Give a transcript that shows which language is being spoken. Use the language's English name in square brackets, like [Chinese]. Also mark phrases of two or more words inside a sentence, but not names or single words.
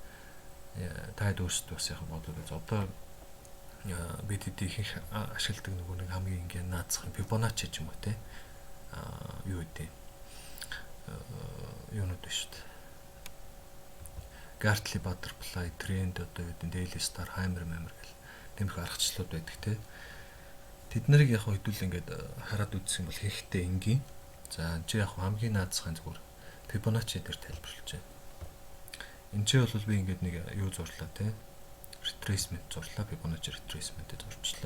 [Mongolian] Та хэд өөрсдөө бас яг бодоод үз. Одоо бид хэд их ашигладаг нэг хамгийн энгийн наацхан Fibonacci ч юм уу тий юу гэдэг юунууд байна шүү дээ. [English] Gartley butterfly trend [Mongolian] одоо юу гэдэг [English] daily star hammer [Mongolian] гэл тэмхүү аргачлалууд байдаг те. Тэд нарыг яг хэдүүл ингээд хараад үзсэн бол хэрэгтэй энгийн. За чи яг хамгийн наацхан зүгээр Fibonacci дээр тайлбарлаж байна. Энд чи бол би ингээд нэг юу зурлаа те. Retracement зурлаа, [English] Fibonacci retracement- [Mongolian] ийг зурчлаа.